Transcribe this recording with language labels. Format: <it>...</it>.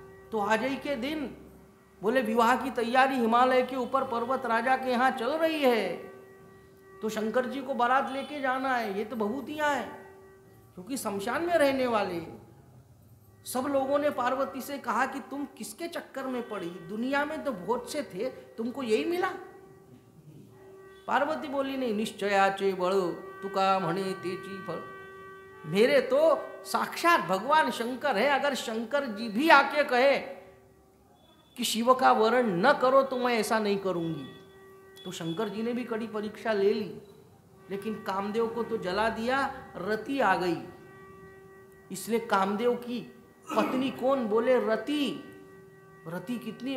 <hi>तो आज ही के दिन बोले विवाह की तैयारी हिमालय के ऊपर पर्वत राजा के यहाँ चल रही है, तो शंकर जी को बारात लेके जाना है। ये तो भभूतियाँ हैं, क्योंकि शमशान में रहने वाले सब लोगों ने पार्वती से कहा कि तुम किसके चक्कर में पड़ी, दुनिया में तो बहुत से थे, तुमको यही मिला। पार्वती बोली नहीं,</hi> <mr>निश्चयाचे बळ तुका म्हणे तेची फळ।</mr> <hi>मेरे तो साक्षात भगवान शंकर है। अगर शंकर जी भी आके कहे कि शिव का वर्ण न करो तो मैं ऐसा नहीं करूंगी, तो शंकर जी ने भी कड़ी परीक्षा ले ली। लेकिन कामदेव को तो जला दिया। रति आ गई। इसलिए कामदेव की पत्नी कौन? बोले रति। रति कितनी?</hi>